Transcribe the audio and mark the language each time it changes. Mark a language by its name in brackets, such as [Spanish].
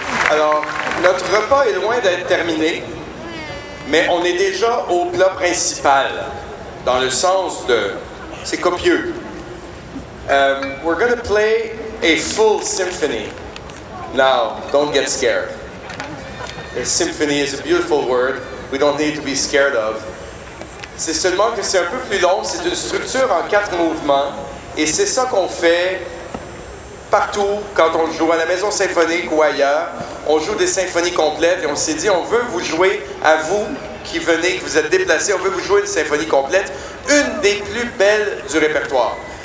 [French] Alors, notre repas est loin d'être terminé, mais on est déjà au plat principal, dans le sens de... c'est copieux. [English] We're going to play a full symphony. Now, don't get scared. A symphony is a beautiful word we don't need to be scared of. [French] C'est seulement que c'est un peu plus long, c'est une structure en 4 mouvements, et c'est ça qu'on fait partout quand on joue à la Maison Symphonique ou ailleurs. On joue des symphonies complètes et on s'est dit, on veut vous jouer, à vous qui venez, que vous êtes déplacés, on veut vous jouer une symphonie complète, une des plus belles du répertoire.